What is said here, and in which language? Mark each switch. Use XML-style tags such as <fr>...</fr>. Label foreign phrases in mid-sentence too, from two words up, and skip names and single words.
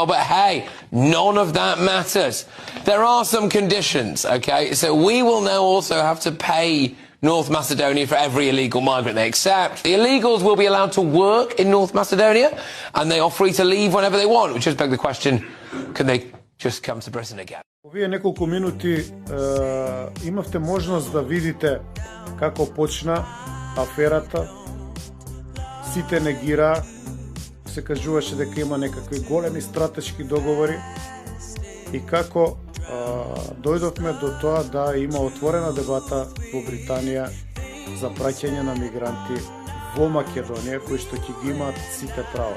<en>But hey, none of that matters. There are some conditions, okay? So we will now also have to pay North Macedonia for every illegal migrant they accept. The illegals will be allowed to work in North Macedonia and they are free to leave whenever they want, which just begs the question, can they just come to Britain again?</en> <mk>Овие неколку минути имавте можност да видите како почна аферата. Сите негира, се кажуваше дека има некакви големи стратешки договори и како дојдовме до тоа да има отворена дебата во Британија за праќање на мигранти во Македонија, кои што ќе ги имаат сите права.</mk>